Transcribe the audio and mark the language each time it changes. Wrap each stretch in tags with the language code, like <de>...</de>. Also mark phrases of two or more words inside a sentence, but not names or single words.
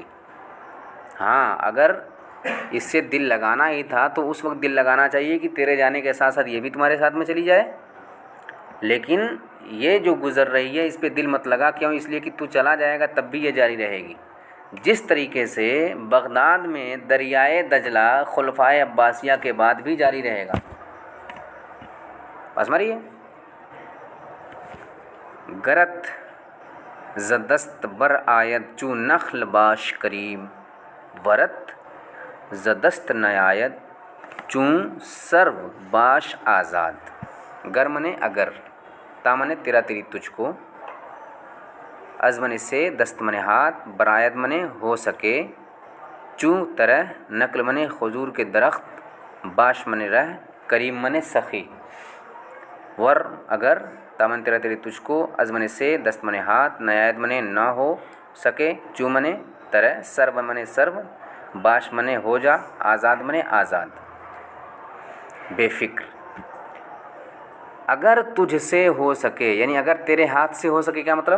<ur>ہاں، اگر اس سے دل لگانا ہی تھا تو اس وقت دل لگانا چاہیے کہ تیرے جانے کے ساتھ ساتھ یہ بھی تمہارے ساتھ میں چلی جائے، لیکن یہ جو گزر رہی ہے اس پہ دل مت لگا، کیوں؟ اس لیے کہ تو چلا جائے گا تب بھی یہ جاری رہے گی۔ جس طریقے سے بغداد میں دریائے دجلہ خلفائے عباسیہ کے بعد بھی جاری رہے گا۔</ur> <fa>بس مریے گرت زدست بر آید چو نخل باش کریم، ورت زدست نیاید چون سرو باش آزاد۔</fa> <ur>گر منے اگر، تا منے تیرا تیری تجھ کو، از منے سے، دست منے ہاتھ، برایت منے ہو سکے، چوں طرح، نقل منے خجور کے درخت، باش منے رہ، کریم منے سخی، ور اگر، تا من تیرا تیری تجھ کو، از منے سے، دست منے ہاتھ، نیایت منے نہ ہو سکے، چوں منے طرح، سرو منے سرو، باش منے ہو جا، آزاد منے آزاد۔ بے فکر، اگر تجھ سے ہو سکے، یعنی اگر تیرے ہاتھ سے ہو سکے، کیا مطلب؟</ur>